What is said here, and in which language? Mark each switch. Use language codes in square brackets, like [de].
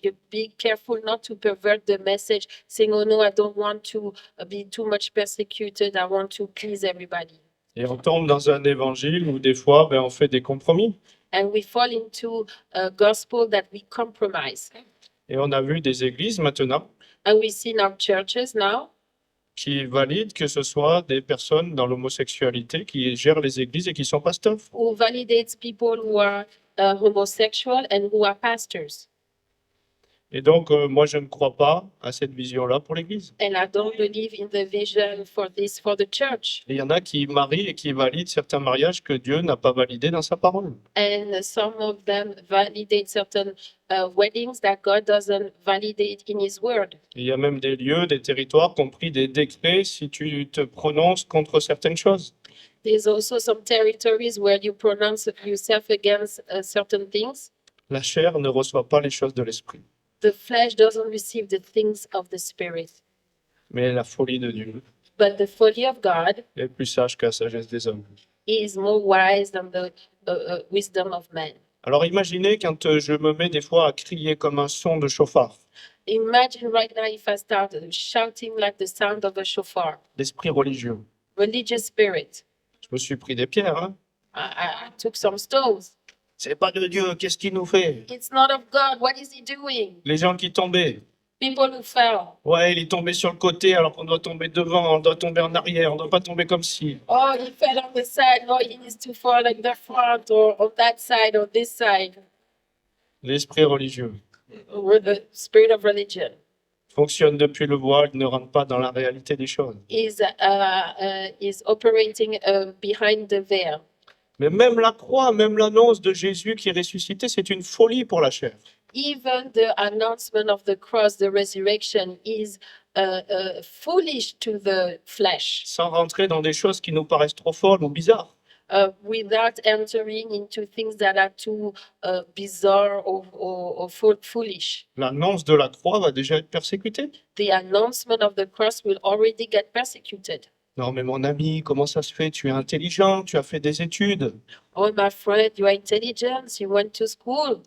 [en] Be careful not to pervert the message, saying, oh no, I don't want to be too much persecuted. I want to please everybody. [fr] Et on tombe dans un évangile où des fois, on fait des compromis. [en] And we fall into a gospel that we compromise. [fr] Et on a vu des églises maintenant [en] And we see in our churches now [fr] qui valident que ce soit des personnes dans l'homosexualité qui gèrent les églises et qui sont pasteurs. [en] who validates people who are homosexual and who are pastors. [fr] Et donc, moi, je ne crois pas à cette vision-là pour l'Église. [en] And I don't believe in the vision for the church. [fr] Et il y en a qui marient et qui valident certains mariages que Dieu n'a pas validés dans sa parole. [en] And some of them validate certain weddings that God doesn't validate in His Word. [fr] Et il y a même des lieux, des territoires qui ont pris des décrets si tu te prononces contre certaines choses. [en] There's also some territories where you pronounce yourself against certain things. [fr] La chair ne reçoit pas les choses de l'esprit. [en] The flesh doesn't receive the things of the spirit, [fr] mais la folie de Dieu [en] but the folly of God [fr] est plus sage que la sagesse des hommes. [en] is more wise than the wisdom of man. [fr] Alors imaginez quand je me mets des fois à crier comme un son de chauffard, [en] Imagine right now if I start shouting like the sound of a shofar, [fr] d'esprit religieux. [en] religious spirit. [fr] Je me suis pris des pierres, hein. [en] I took some stones. [fr] C'est pas de Dieu, qu'est-ce qu'il nous fait? [en] It's not of God. What is he doing? [fr] Les gens qui tombaient. [en] People who fell. [fr] Ouais, il est tombé sur le côté alors qu'on doit tomber devant, on doit tomber en arrière, on doit pas tomber comme ci. [en] Oh, he fell on the side. No, he needs to fall on the front or on that side or this side. [fr] L'esprit religieux [en] Or the spirit of religion [fr] fonctionne depuis le voile, il ne rentre pas dans la réalité des choses. [en] is operating behind the veil. [fr] Mais même la croix, même l'annonce de Jésus qui est ressuscité, c'est une folie pour la chair. [en] Even the announcement of the cross, the resurrection, is foolish to the flesh. [fr] Sans rentrer dans des choses qui nous paraissent trop folles ou bizarres. [en] Without entering into things that are too bizarre or foolish. [fr] L'annonce de la croix va déjà être persécutée. [en] The announcement of the cross will already get persecuted. [fr] Non, mais mon ami, comment ça se fait? Tu es intelligent, tu as fait des études. [en] Oh, my friend, you are intelligent, you went to school.